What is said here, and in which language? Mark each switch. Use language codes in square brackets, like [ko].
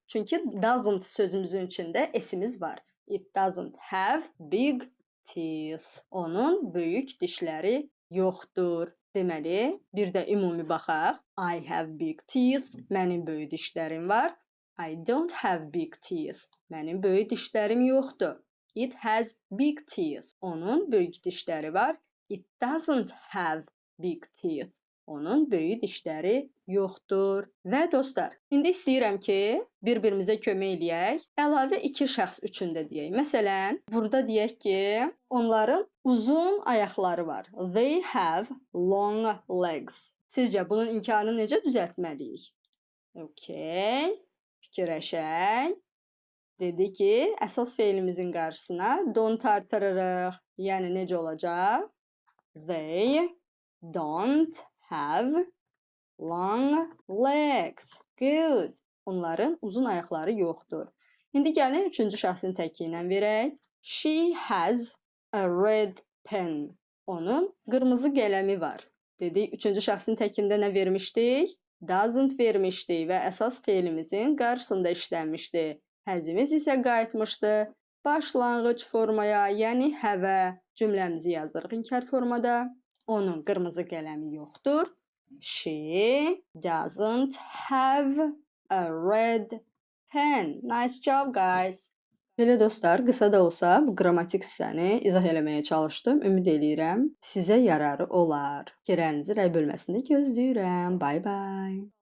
[az] Çünki doesn't sözümüzün içində s-imiz var. [en] It doesn't have big teeth. [az] Onun böyük dişləri yoxdur. Deməli, bir də ümumi baxaq. [en] I have big teeth. [az] Mənim böyük dişlərim var. [en] I don't have big teeth. [az] Mənim böyük dişlərim yoxdur. [en] It has big teeth. [az] Onun böyük dişləri var. [en] It doesn't have big teeth. [az] Onun böyük dişləri yoxdur. Və dostlar, indi istəyirəm ki, bir-birimizə kömək eləyək. Əlavə iki şəxs üçün də deyək. Məsələn, burada deyək ki, onların uzun ayaqları var. [en] They have long legs. [az] Sizcə bunun inkarını necə düzəltməliyik? [en] Okay. [az] Fikirləşək. Dedi ki, əsas feilimizin qarşısına don't artırırıq. Yəni necə olacaq? [en] They don't have long legs. Good. [az] Onların uzun ayaqları yoxdur. İndi gəlin üçüncü şəxsin təki ilə verək. [en] She has a red pen. [az] Onun qırmızı qələmi var. Dedik, üçüncü şəxsin təkində nə vermişdik? Doesn't vermişdik və əsas feilimizin qarşısında işlənmişdi. Has-imiz isə qayıtmışdı başlanğıc formaya, yəni have-ə. Cümləmizi yazırıq inkar formada. Onun qırmızı qələmi yoxdur. [en] She doesn't have a red pen. Nice job, guys. [az] Belə dostlar, qısa da olsa bu qrammatik hissəni izah eləməyə çalışdım. Ümid eləyirəm sizə yararı olar. Fikirlərinizi rəy bölməsində gözləyirəm. [en] Bye bye.